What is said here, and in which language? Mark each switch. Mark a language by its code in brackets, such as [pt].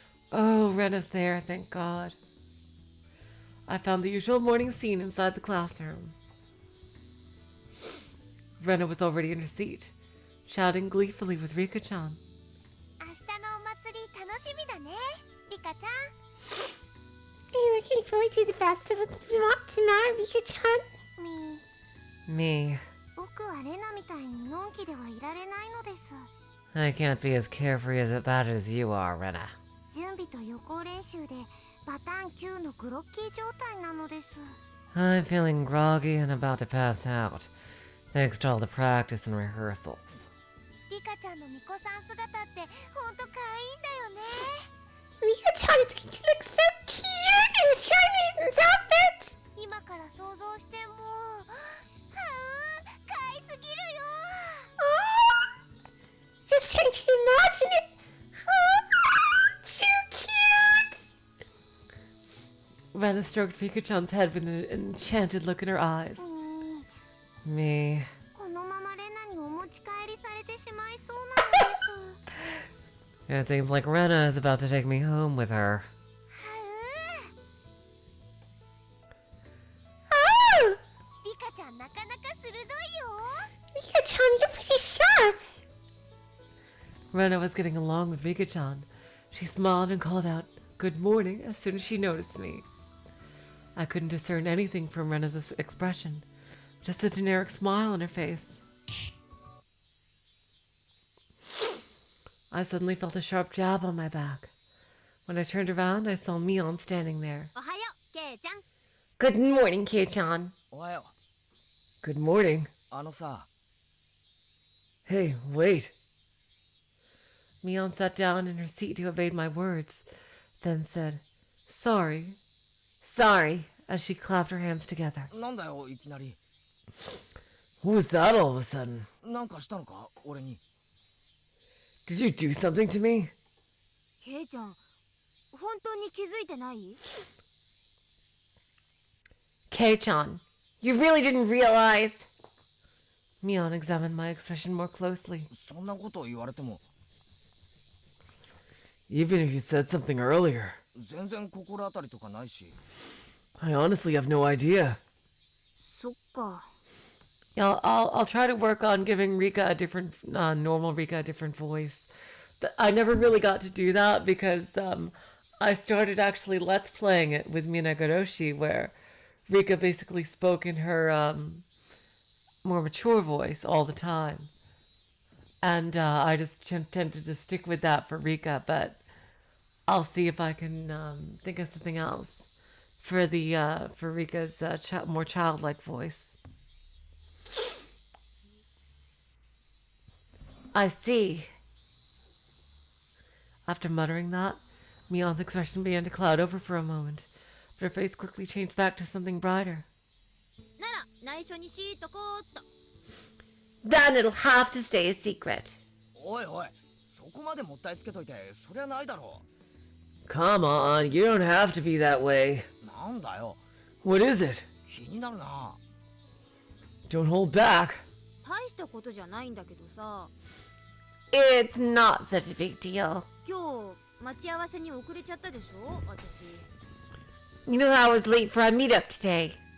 [en] Oh, Rena's there, thank God. I found the usual morning scene inside the classroom. Rena was already in her seat, chatting gleefully with Rika-chan. [ja] 明日のお祭り楽しみだね、リカちゃん。 [en] Are you looking forward to the festival tomorrow, Rika-chan? Me. [ja] 僕はレナみたいにのんきではいられないのです。 [en] I can't be as carefree about it as you are, Rena. [ja] 準備と予行練習でパターン9のグロッキー状態なのです。 [en] I'm feeling groggy and about to pass out, thanks to all the practice and rehearsals. [ja] リカちゃんの巫女さん姿ってほんと可愛いんだよね。 [en] Rika-chan is going to look so cute in a Chinese outfit! [ja] 今から想像しても可愛すぎるよ。 [en] Oh, just trying to imagine it. Oh, too cute! Rena stroked Rika-chan's head with an enchanted look in her eyes. Me. [ja] このままレナにお持ち帰りされてしまいそうなのです。 [en] It seems like Rena is about to take me home with her. Oh! [ja] リカちゃんなかなか鋭いよ。 [en] Rika-chan, you're pretty sharp! Rena was getting along with Rika-chan. She smiled and called out, "Good morning," as soon as she noticed me. I couldn't discern anything from Rena's expression, just a generic smile on her face. I suddenly felt a sharp jab on my back. When I turned around, I saw Mion standing there. [ja] おはよう、ケイちゃん。 [en] Good morning, Kei-chan. [ja] おはよ [en] Good morning. [ja] う。さ、 [en] Hey, wait. Mion sat down in her seat to evade my words, then said, "Sorry. Sorry," as she clapped her hands together. [ja] なんだよいきなり。 [en] What was that all of a sudden? [ja] なんかしたのか俺に。 [en] Did you do something to me? [ja] ケイちゃん、本当に気づいてない？ [en] Kei-chan, you really didn't realize? Mion examined my expression more closely. [ja] そんなことを言われても。 [en] Even if you said something earlier. [ja] 全然心当たりとかないし。 [en] I honestly have no idea. [ja] そっか。 [en] Yeah, I'll try to work on giving Rika a different, normal Rika a different voice. I never really got to do that because I started actually Let's Playing it with Higurashi, where Rika basically spoke in her more mature voice all the time. And I just tended to stick with that for Rika, but I'll see if I can think of something else for the for Rika's more childlike voice. I see. After muttering that, Mion's expression began to cloud over for a moment, but her face quickly changed back to something brighter. [ja] なら内緒にしとこうっと。 [en] Then it'll have to stay a secret. [ja] おいおい、そこまでもったいつけといて、そりゃないだろ [en] Come on, you don't have to be that way. [ja] う。なんだよ、 [en] What is it? [ja] 気になるな。 [en] Don't hold back. [ja] 大したことじゃないんだけどさ。 [en] It's not such a big deal. [ja] 今日待ち合わせに遅れちゃったでしょ、私。 [en] You know I was late for our meetup today.